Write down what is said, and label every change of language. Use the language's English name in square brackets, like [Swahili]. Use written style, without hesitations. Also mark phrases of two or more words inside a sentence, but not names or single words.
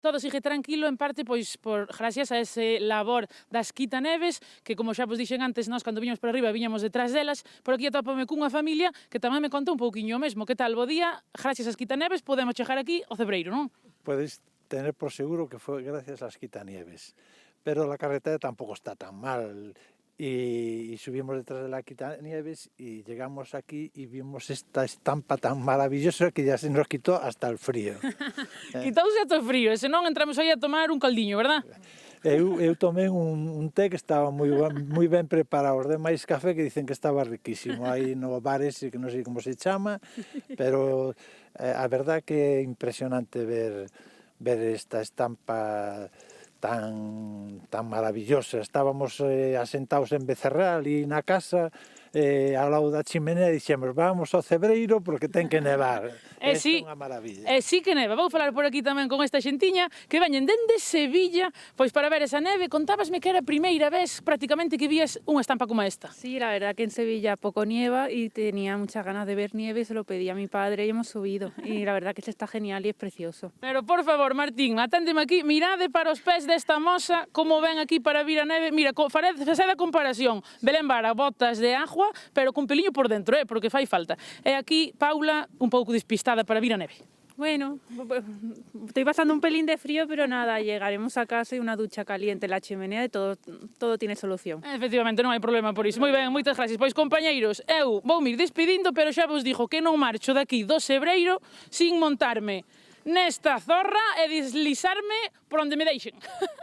[Galician] Todo sigue tranquilo, en parte, pois, gracias a ese labor das quitaneves, que, como xa vos dixen antes, nós, cando viñamos por arriba, viñamos detrás delas. Por aquí atópame cunha familia que tamén me conta un pouquiño o mesmo. Que tal, bo día? Gracias ás quitaneves podemos chegar aquí ao Cebreiro, non? [Spanish] Puedes tener por seguro que fue gracias a las quitanieves, pero la carretera tampoco está tan mal. Y subimos detrás de la quitanieves y llegamos aquí y vimos esta estampa tan maravillosa que ya se nos quitó hasta el frío. [Galician] Quitouse ata o frío, e senón entramos aí a tomar un caldiño, verdad? Eu tomei un té que estaba moi ben preparado, os demais café que dicen que estaba riquísimo, aí no bar ese que non sei como se chama, pero a verdad que é impresionante ver esta estampa tan maravillosa. Estábamos asentados en Becerral e na casa, ao lado da chimenea, dixemos, vamos ao Cebreiro porque ten que nevar. Esta é unha maravilla. Sí que neva. Vou falar por aquí tamén con esta xentiña que veñen dende Sevilla, pois para ver esa neve. Contábasme que era a primeira vez prácticamente que vías unha estampa como esta. [Spanish] Sí, la verdad que en Sevilla poco nieva y tenía muchas ganas de ver nieve, se lo pedí a mi padre y hemos subido. Y la verdad que está genial y es precioso. [Galician] Pero, por favor, Martín, aténdeme aquí, mirade para os pés desta moza, como ven aquí para vir a neve. Mira, facede a comparación. Belén Vara, botas de agua, pero con peliño por dentro, porque fai falta. E aquí, Paula, un pouco despistada para vir a neve. [Spanish] Bueno, estoy pasando un pelín de frío, pero nada, llegaremos a casa y una ducha caliente, la chimenea, y todo tiene solución. [Galician] Efectivamente, non hai problema por iso. Moi ben, moitas gracias. Pois, compañeiros, eu vou me ir despedindo, pero xa vos digo que non marcho daqui do Cebreiro sin montarme nesta zorra e deslizarme por onde me deixen.